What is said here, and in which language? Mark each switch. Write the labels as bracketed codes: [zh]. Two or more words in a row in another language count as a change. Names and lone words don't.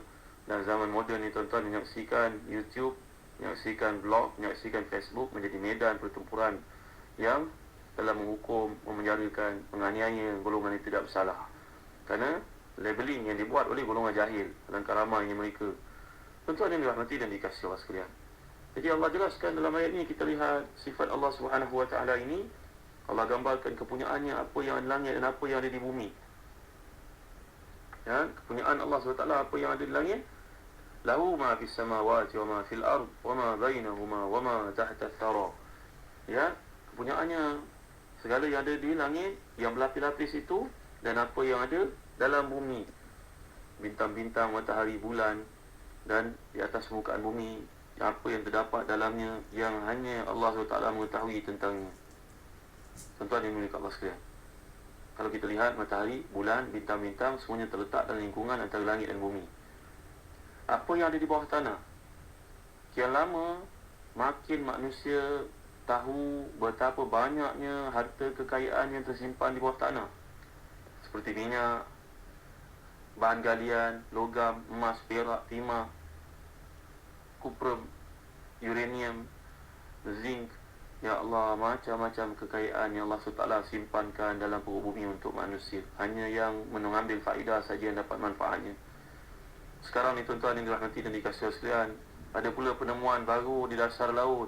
[ms] Dan zaman moden ni, tuan-tuan, menyaksikan YouTube, menyaksikan blog, menyaksikan Facebook menjadi medan pertempuran yang telah menghukum, memenjarakan, menganiaya golongan yang tidak bersalah. Kerana labeling yang dibuat oleh golongan jahil, alangkah ramainya mereka. Tuan-tuan yang dirahmati dan dikasihi Allah sekalian. Jadi Allah jelaskan dalam ayat ini, kita lihat sifat Allah SWT ini. Allah gambarkan kepunyaannya, apa yang ada di langit dan apa yang ada di bumi. Ya, kepunyaan Allah SWT, apa yang ada di langit. [ar] له ما في السماوات وما في الأرض وما بينهما وما تحت الثرى. [ms] Ya, kepunyaannya segala yang ada di langit, yang berlapis-lapis itu, dan apa yang ada dalam bumi, bintang-bintang, matahari, bulan, dan di atas permukaan bumi, apa yang terdapat dalamnya yang hanya Allah SWT mengetahui tentangnya. Tuan-tuan yang dimuliakan Allah sekalian, kalau kita lihat matahari, bulan, bintang-bintang, semuanya terletak dalam lingkungan antara langit dan bumi. Apa yang ada di bawah tanah, kian lama makin manusia tahu betapa banyaknya harta kekayaan yang tersimpan di bawah tanah, seperti minyak, bahan galian, logam, emas, perak, timah, kuprum, uranium, zinc. Ya Allah, macam-macam kekayaan yang Allah SWT simpankan dalam perut bumi untuk manusia. Hanya yang mengambil faedah saja yang dapat manfaatnya. Sekarang ni tuan-tuan yang dirahmati dan dikasihi sekalian, ada pula penemuan baru di dasar laut.